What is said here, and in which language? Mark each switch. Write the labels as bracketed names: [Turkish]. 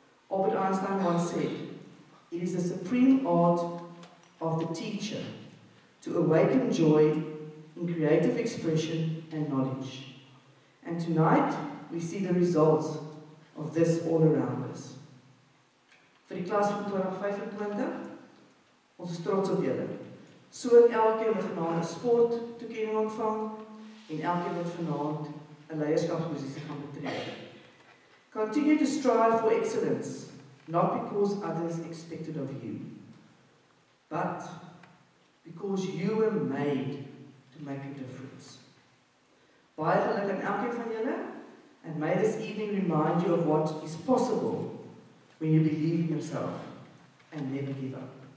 [English] Albert Einstein once said, "It is the supreme art of the teacher to awaken joy in creative expression and knowledge." And tonight, we see the results of this all around us. [Afrikaans] Vir die klas van 2025, ons is trots op julle. So elkeen wat vanaand 'n sporttoekenning ontvang en elkeen wat vanaand 'n leierskapsposisie gaan betree. [English] Continue to strive for excellence, not because others expected of you, but because you were made to make a difference. [Afrikaans] Baie geluk aan elkeen van julle, [English] and may this evening remind you of what is possible when you believe in yourself and never give up.